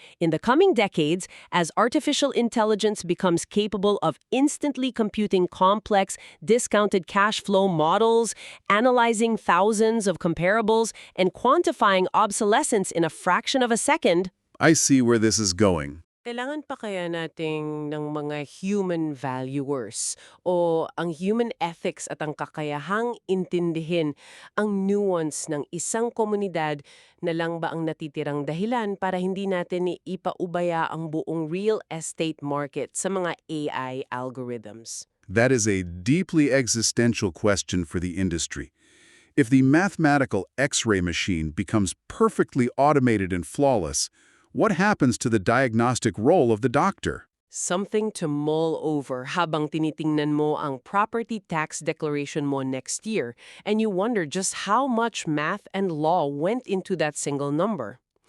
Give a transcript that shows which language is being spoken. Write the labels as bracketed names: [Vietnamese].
[English] In the coming decades, as artificial intelligence becomes capable of instantly computing complex, discounted cash flow models, analyzing thousands of comparables, and quantifying obsolescence in a fraction of a second, I see where this is going. [Filipino] kailangan pa kaya nating ng mga human valuers o ang human ethics at ang kakayahang intindihin ang nuance ng isang komunidad na lang ba ang natitirang dahilan para hindi natin ipaubaya ang buong real estate market sa mga AI algorithms? [English] That is a deeply existential question for the industry. If the mathematical X-ray machine becomes perfectly automated and flawless, what happens to the diagnostic role of the doctor? Something to mull over [Filipino] habang tinitingnan mo ang property tax declaration mo [English] next year and you wonder just how much math and law went into that single number.